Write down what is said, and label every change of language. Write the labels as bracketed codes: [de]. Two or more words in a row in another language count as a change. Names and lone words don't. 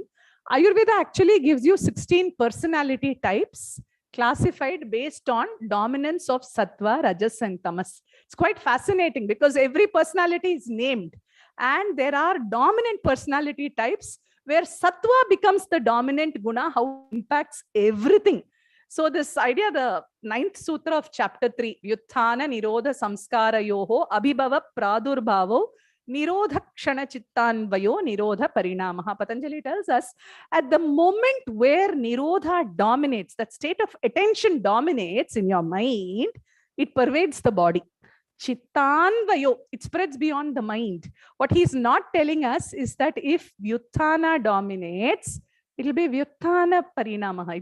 [en] Ayurveda actually gives you 16 personality types classified based on dominance of Satwa, Rajas, and Tamas. It's quite fascinating because every personality is named, and there are dominant personality types where Satwa becomes the dominant guna, how it impacts everything. So this idea, the 9th Sutra of chapter 3, [sa] Vyuthana Nirodha Samskara Yoho Abhibhava Pradurbhavo Nirodha Kshana Chittanvayo Nirodha Parinamaha. [en] Patanjali tells us at the moment where Nirodha dominates, that state of attention dominates in your mind, it pervades the body. Chittanvayo, it spreads beyond the mind. What he's not telling us is that if Vyuthana dominates, it will be [sa] Vyuthana Parinamaha.